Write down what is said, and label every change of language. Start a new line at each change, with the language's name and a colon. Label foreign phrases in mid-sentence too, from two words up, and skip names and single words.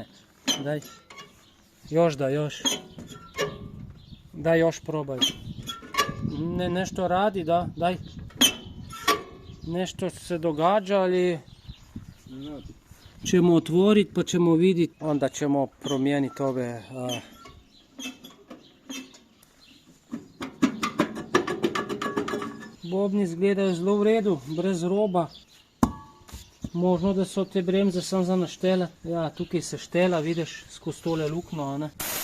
Croatian: Daj. Još da, još. Daj, još probaj. Nešto radi, da, daj. Nešto se događa, ali ćemo otvoriti pa ćemo vidjeti. Onda ćemo promijeniti ove...
Slovenian: Bobni izgledajo zelo v redu, brez roba. Možno, da so te bremze samo za naštele. Ja, tukaj se štela, vidiš, skozi tole lukno, ne?